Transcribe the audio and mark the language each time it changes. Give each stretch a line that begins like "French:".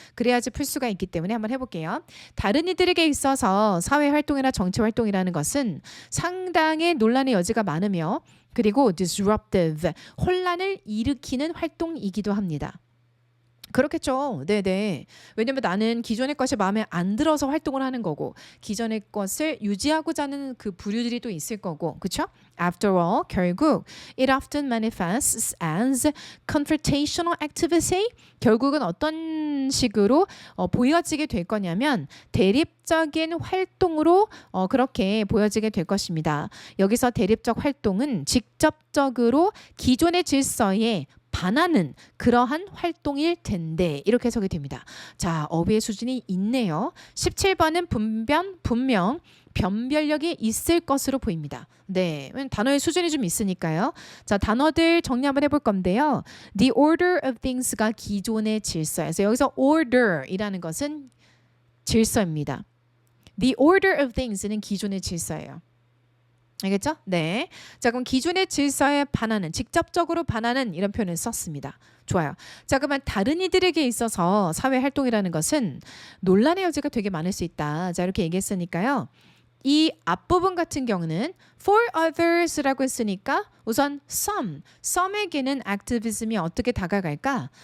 Korean: 그래야지 풀 수가 있기 때문에 한번 해볼게요. 다른 이들에게 있어서 사회활동이나 정치활동이라는 것은 상당히 논란의 여지가 많으며 그리고 disruptive, 혼란을 일으키는 활동이기도 합니다. 그렇겠죠. 네네. 왜냐면 나는 기존의 것이 마음에 안 들어서 활동을 하는 거고 기존의 것을 유지하고자 하는 그 부류들이 또 있을 거고 그렇죠?
English: After all,
Korean: 결국
English: it often manifests as confrontational activity.
Korean: 결국은 어떤 식으로 보여지게 될 거냐면 대립적인 활동으로 그렇게 보여지게 될 것입니다. 여기서 대립적 활동은 직접적으로 기존의 질서에 반하는 그러한 활동일 텐데 이렇게 해석이 됩니다. 자, 어휘의 수준이 있네요. 17번은 분명 변별력이 있을 것으로 보입니다. 네, 단어의 수준이 좀 있으니까요. 자, 단어들 정리 한번 해볼 건데요.
English: The order of things
Korean: 가 기존의 질서에서 여기서 order이라는 것은 질서입니다.
English: The order of things
Korean: 는 기존의 질서예요. 알겠죠? 네. 자, 그럼 기존의 질서에 반하는, 직접적으로 반하는 이런 표현을 썼습니다. 좋아요. 자, 그러면 다른 이들에게 있어서 사회활동이라는 것은 논란의 여지가 되게 많을 수 있다. 자, 이렇게 얘기했으니까요. 이 앞부분 같은 경우는
English: for others
Korean: 라고 했으니까 우선 some에게는 activism이 어떻게 다가갈까?